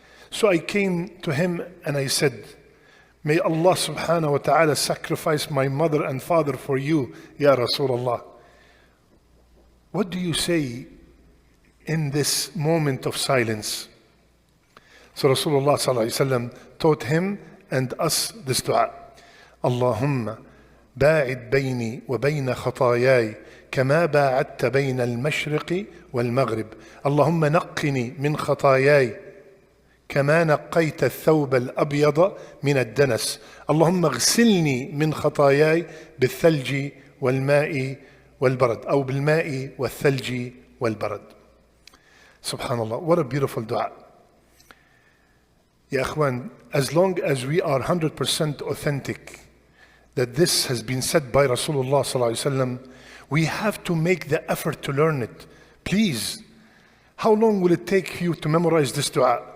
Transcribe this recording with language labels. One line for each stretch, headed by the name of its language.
English: So I came to him and I said, may Allah subhanahu wa ta'ala sacrifice my mother and father for you, Ya Rasulullah. What do you say in this moment of silence? So Rasulullah sallallahu alayhi wa sallam taught him and us this dua.
Arabic: Allahumma ba'id bayni wa bayna khatayai كما باعدت بين المشرق والمغرب اللهم نقني من خطاياي كما نقيت الثوب الأبيض من الدنس اللهم اغسلني من خطاياي بالثلج والماء والبرد أو بالماء والثلج والبرد.
English: Subhanallah, what a beautiful dua. Ya Akhwan, as long as we are 100% authentic that this has been said by Rasulullah sallallahu alaihi wasallam, we have to make the effort to learn it. Please, how long will it take you to memorize this dua?